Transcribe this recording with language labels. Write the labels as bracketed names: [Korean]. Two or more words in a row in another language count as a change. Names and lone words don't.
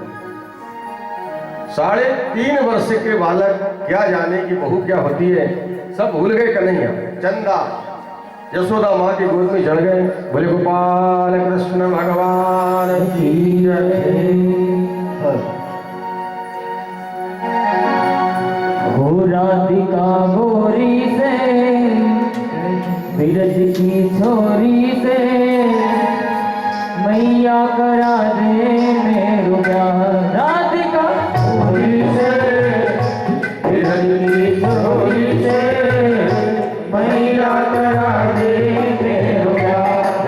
[Hindi] 3.5 वर्ष के बालक क्या जाने की बहू क्या होती है, सब भूल गए। कन्हैया चंदा यशोदा माँ की गोद में चढ़ गए। बोले गोपाल कृष्ण भगवान की जय। [Braj] राधिका गोरी से बिरज की छोरी से मैया करा दे मेरो प्यार। राधिका गोरी से बिरज की छोरी से मैया करा दे मेरो प्यार।